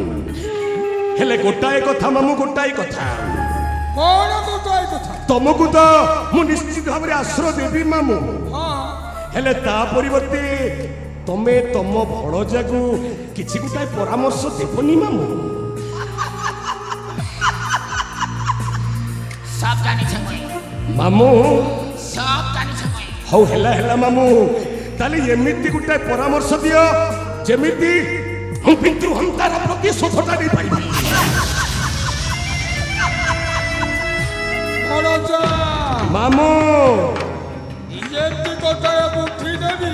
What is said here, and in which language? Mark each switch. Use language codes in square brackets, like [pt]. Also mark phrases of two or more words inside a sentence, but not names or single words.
[or] ହେଲେ ଗୋଟାଏ କଥା ମାମୁଁ, ଗୋଟାଏ କଥା। କଣ ଗୋଟାଏ କଥା? ତମକୁ ତ ମୁଁ ନିଶ୍ଚିତ ଭାବରେ ଆଶ୍ରୟ ଦେବି ମାମୁଁ। ହେଲେ ତା ପରିବର୍ତ୍ତେ ତମେ ତମ ଭଣଜାକୁ କିଛି ଗୋଟାଏ ପରାମର୍ଶ ଦେବନି ମାମୁଁ? ସବ ଜାଣି ମାମୁଁ ସବ ଜାଣି ହଉ ହେଲା ହେଲା ମାମୁଁ, ତାହେଲେ ଏମିତି ଗୋଟାଏ ପରାମର୍ଶ ଦିଅ ଯେମିତି ମୁଁ ପିତୃହନ୍ତାର ପ୍ରତିଶୋଧଟା ନେଇପାରିବି। ମାମୁଁ ଏମିତି ଗୋଟାଏ ବୁଦ୍ଧି ଦେବି